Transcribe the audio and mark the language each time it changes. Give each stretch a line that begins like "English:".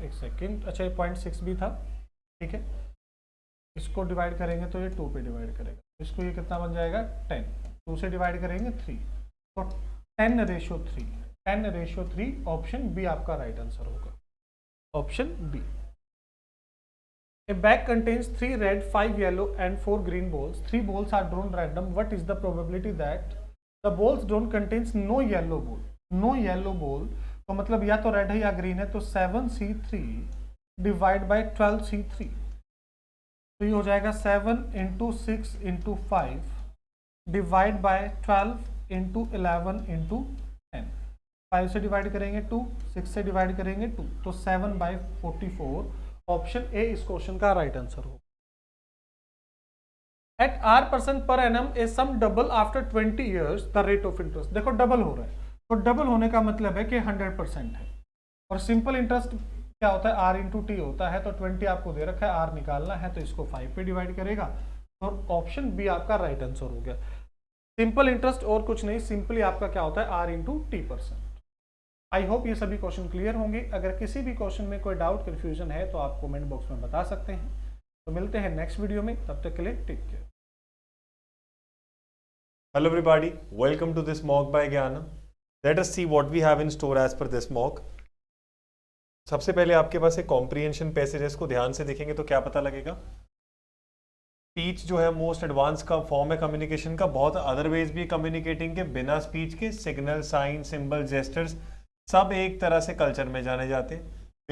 Hindi: एक सेकेंड, अच्छा ये 0.6 भी था। ठीक है, इसको डिवाइड करेंगे तो ये 2 पे डिवाइड करेगा, इसको ये कितना बन जाएगा 10, 2 से डिवाइड करेंगे 3, तो 10:3, 10:3, ऑप्शन बी आपका राइट आंसर होगा, option B.
English: A bag contains 3 red, 5 yellow and 4 green balls. 3 balls are drawn random. What is the probability that the balls drawn contains no yellow ball? No yellow ball,
Hindi: तो मतलब या तो red है या green है, तो 7c3 divide by 12c3, तो ये हो जाएगा 7 × 6 × 5 डिवाइड बाय 12 × 11 × 10। 5 से डिवाइड करेंगे 2, 6 से डिवाइड करेंगे 2, तो 7/44, ऑप्शन ए इस क्वेश्चन का राइट आंसर हो।
English: At R% per annum a sum double after 20 years the rate of interest.
Hindi: देखो डबल हो रहा है, तो डबल होने का मतलब है कि 100% है, और सिंपल इंटरेस्ट क्या होता है, R × T होता है। तो 20 आपको दे रखा है, R निकालना है, तो इसको 5 पे डिवाइड करेगा, तो ऑप्शन बी आपका राइट आंसर हो गया। सिंपल इंटरेस्ट और कुछ नहीं, सिंपली आपका क्या होता है R × T%।
English: I hope
Hindi: ये सभी क्वेश्चन क्लियर होंगे। अगर किसी भी क्वेश्चन में कोई डाउट कंफ्यूजन है तो आप कमेंट बॉक्स में बता सकते हैं। तो मिलते हैं नेक्स्ट वीडियो में, तब तक के लिए
English: Take care. Hello everybody, welcome to this mock by Gyanam. Let us see what we have in store as per this mock.
Hindi: सबसे पहले आपके पास एक कॉम्प्रिहेंशन पैसेज है, इसको ध्यान से देखेंगे तो क्या पता लगेगा। स्पीच जो है मोस्ट एडवांस का फॉर्म है कम्युनिकेशन का, बहुत अदर वेज भी कम्युनिकेटिंग के, बिना स्पीच के सिग्नल, साइन, सिंबल, जेस्टर्स सब एक तरह से कल्चर में जाने जाते हैं।